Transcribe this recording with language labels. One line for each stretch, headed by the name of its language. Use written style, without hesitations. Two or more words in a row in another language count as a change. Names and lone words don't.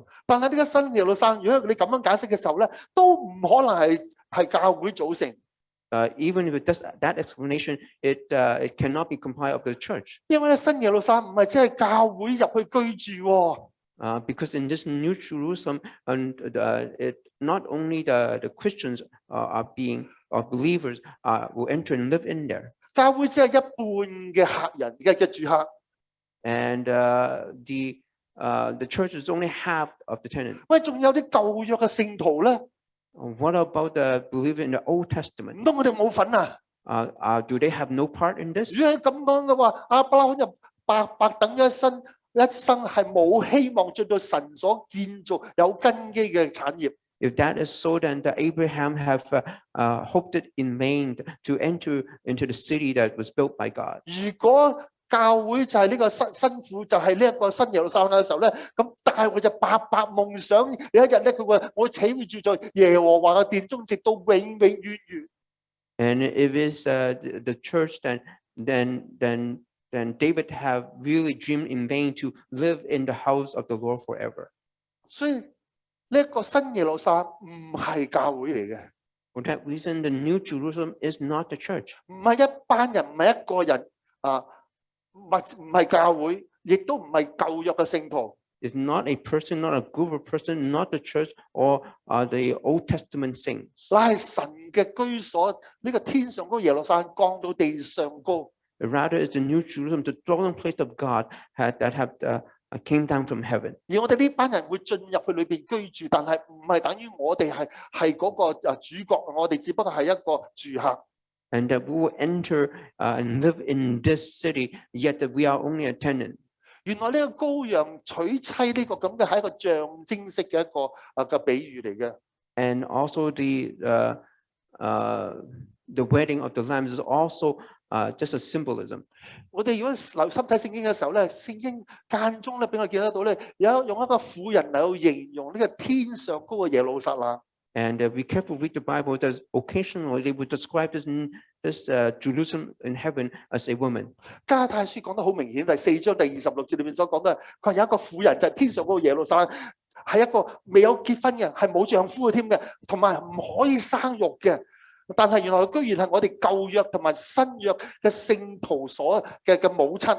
Cantonese: 但係呢個新耶路撒冷，如果你咁樣解釋嘅時候咧，都唔可能係教會組成。
English: Even if it does that explanation, it cannot be compiled of the church.
Cantonese: 因為咧新耶路撒冷唔係只係教會入去居住喎。
English: Because in this new Jerusalem, and it not only the Christians or believers will enter and live in there.
Cantonese: 教會只係一半嘅客人嘅住客。
English: And the church is only half of the tenant.
Cantonese: 喂，仲有啲舊約嘅聖徒咧？
English: What about the believer in the Old Testament?
Cantonese: 唔通我哋冇份啊？
English: Do they have no part in this?
Cantonese: 如果係咁講嘅話，亞伯拉罕就白等一生係冇希望進到神所建造有根基嘅產業。
English: If that is so, then the Abraham have hoped it in vain to enter into the city that was built by God.
Cantonese: 如果教會就係呢個新婦，就係呢一個新耶路撒冷嘅時候咧，咁大衛就白夢想有一日咧，佢話我豈會住在耶和華嘅殿中，直到永永遠遠。
English: And if it's the church, then David have really dreamed in vain to live in the house of the Lord forever.
Cantonese: 所以呢一個新耶路撒冷唔係教會嚟嘅。
English: For that reason, the New Jerusalem is not the church.
Cantonese: 唔係一班人，唔係一個人啊，唔係教會，亦都唔係舊約嘅聖徒。
English: It's not a person, not a group of person, not the church or the Old Testament saints.
Cantonese: 乃係神嘅居所，呢個天上高耶路撒冷降到地上高。
English: Rather, it's the New Jerusalem, the dwelling place of God that came down from heaven.
Cantonese: 而我哋呢班人會進入去裏邊居住，但係唔係等於我哋係嗰個主角，我哋只不過係一個住客。
English: And that we will enter and live in this city, yet that we are only a tenant.
Cantonese: 原來呢個羔羊娶妻呢個咁嘅係一個象徵式嘅一個嘅比喻嚟嘅。
English: And also the wedding of the Lamb is also just a symbolism.
Cantonese: 我哋如果留心睇聖經嘅時候咧，聖經間中咧俾我見得到咧，用一個婦人嚟去形容呢個天上高嘅耶路撒冷。
English: And be careful read the Bible. That occasionally they would describe this Jerusalem in heaven as a woman.
Cantonese: 加太書講得好明顯，第4章第26節裏面所講嘅，佢話有一個婦人就係天上嗰個耶路撒冷，係一個未有結婚嘅，係冇丈夫嘅添嘅，同埋唔可以生育嘅。但係原來佢居然係我哋舊約同埋新約嘅聖徒所嘅母親。